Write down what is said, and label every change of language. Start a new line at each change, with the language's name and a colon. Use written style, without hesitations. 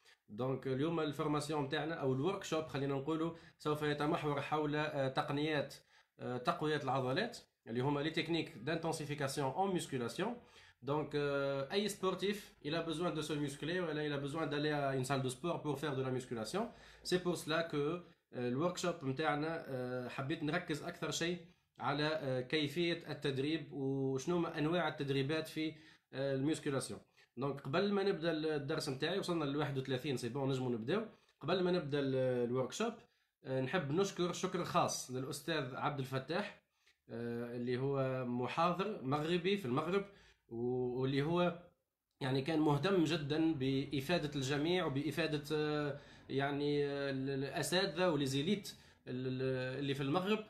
Arabic: دونك اليوم الفورماسيون نتاعنا أو الورك شوب خلينا نقولوا سوف يتمحور حول تقنيات تقوية العضلات، اللي هما لي تكنيك دانتونسيفيكاسيون اون ميسكولاسيون.
French: Donc, أي sportif, il a besoin de se muscler, ou il a besoin d'aller à une salle de sport pour faire de la musculation. C'est pour cela que
Arabic: الوركشوب نتاعنا حبيت نركز أكثر شيء على كيفية التدريب وشنو ما أنواع التدريبات في الميسكولاسيون. دونك قبل ما نبدا الدرس نتاعي، وصلنا ل 31 سي بون نجمو نبداو. قبل ما نبدا الوركشوب نحب نشكر شكر خاص للأستاذ عبد الفتاح، اللي هو محاضر مغربي في المغرب، واللي هو يعني كان مهتم جدا بإفادة الجميع وبإفادة يعني الأساتذة والزيليت اللي في المغرب.